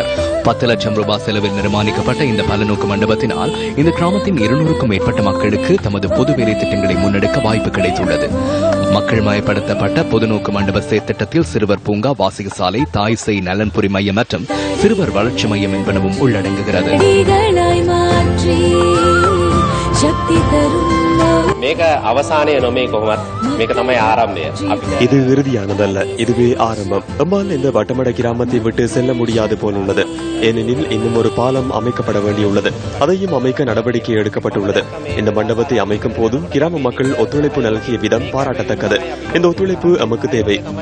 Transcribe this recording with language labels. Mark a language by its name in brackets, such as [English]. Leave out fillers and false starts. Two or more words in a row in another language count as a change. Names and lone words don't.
[Tamil] 10 லட்சம் ரூபாய் செலவில் நிர்மாணிக்கப்பட்ட இந்த பலநோக்கு மண்டபத்தினால் இந்த கிராமத்தின் 200க்கும் மேற்பட்ட மக்களுக்கு தமது பொது வேலை திட்டங்களை முன்னெடுக்க வாய்ப்பு கிடைத்துள்ளது. மக்கள் மயப்படுத்தப்பட்ட பொதுநோக்கு மண்டப செயற்திட்டத்தில் சிறுவர் பூங்கா, வாசிக சாலை, தாய் சேய் நலன்புரி மையம் மற்றும் சிறுவர் வளர்ச்சி மையம் என்பனவும் உள்ளடங்குகிறது. [Sinhala] මේක අවසානය නොමේ කොහොමත් මේක තමයි ආරම්භය. [Tamil] இது இறுதியானதல்ல, இதுவே ஆரம்பம். நம்மால் இந்த வட்டமட கிராமத்தை விட்டு செல்ல முடியாது போலுள்ளது. ஏனெனில் இன்னும் ஒரு பாலம் அமைக்கப்பட வேண்டியுள்ளது. அதையும் அமைக்க நடவடிக்கை எடுக்கப்பட்டுள்ளது. இந்த மண்டபத்தை அமைக்கும் போதும் கிராம மக்கள் ஒத்துழைப்பு நல்கிய விதம் பாராட்டத்தக்கது. இந்த ஒத்துழைப்பு நமக்கு தேவை.